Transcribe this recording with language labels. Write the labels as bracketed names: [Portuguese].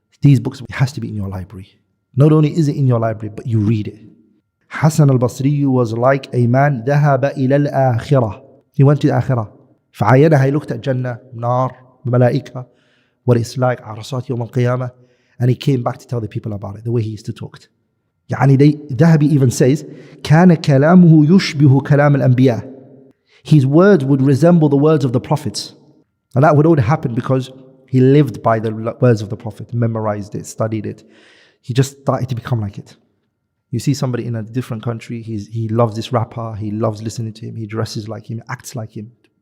[English] These books has to be in your library. Not only is it in your library, but you read it. Hassan al-Basri was like a man [Arabic] ذهب إلى الآخرة. [English] He went to the Akhirah. فعاينها, he looked at Jannah, Nar, Malaika, what it's like, Arasat Yawm al-Qiyamah, and he came back to tell the people about it, the way he used to talk. Dhahabi even says, [Arabic] كان كلامه يشبه كلام الأنبياء. [English] His words would resemble the words of the prophets. And that would only happen because he lived by the words of the Prophet, memorized it, studied it. He just started to become like it. You see somebody in a different country, he loves this rapper, he loves listening to him, he dresses like him, acts like him.